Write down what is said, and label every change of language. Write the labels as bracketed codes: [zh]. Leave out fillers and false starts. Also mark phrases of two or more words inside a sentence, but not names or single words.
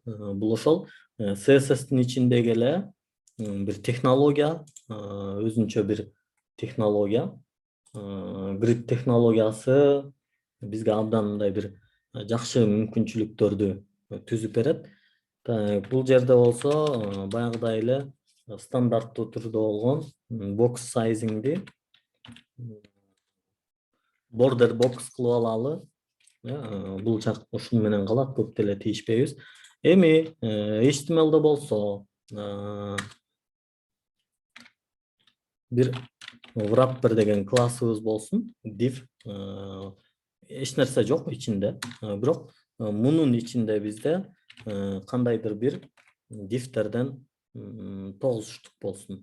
[ky] Бул ошол CSS'тин ичиндеги эле бир технология, өзүнчө бир технология. Grid технологиясы бизге абдан мындай бир жакшы мүмкүнчүлүктөрдү түзүп берет. Так, бул жерде болсо баягыдай эле стандарттуу түрдө болгон [en] box sizingди border box [ky] кылып алалы. Бул жак ушун менен калат, көп деле тийишпейбиз. Эми HTML'де болсо бир wrapper деген классыбыз болсун, div. Эч нерсе жок ичинде, бирок мунун ичинде бизде кандайдыр бир divтерден 9 штук болсун.